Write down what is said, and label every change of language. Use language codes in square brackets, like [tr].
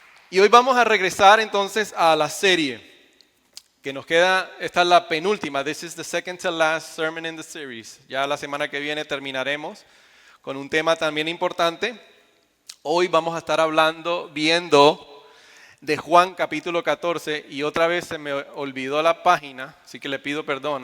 [es] Y hoy vamos a regresar entonces a la serie que nos queda. Esta es la penúltima. [en] This is the second to last sermon in the series. [es] Ya la semana que viene terminaremos con un tema también importante. Hoy vamos a estar viendo de Juan capítulo 14, y otra vez se me olvidó la página, así que le pido perdón.